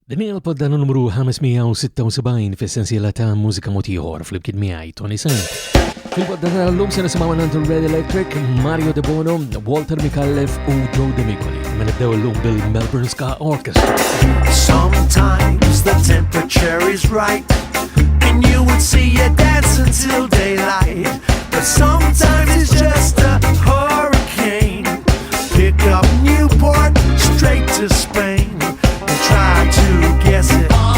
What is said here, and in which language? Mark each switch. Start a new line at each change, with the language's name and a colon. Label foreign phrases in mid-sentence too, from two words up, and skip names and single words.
Maltese: Din hija l-podda numru 576 fis-sensiela ta' Mużika Mod Ieħor fl-imkien miegħi Toni Sant. Fil-podda tal-lum se nisimgħu minn Red Electric, Mario De Bono, Walter Mikallef u Joe D'Amicoli. Ma nibdew illum bil-Melbourne Ska Orchestra.
English: Sometimes the temperature is right and you would see you dance until daylight. But sometimes it's just a hurricane. Pick up Newport straight to Spain and try to guess it.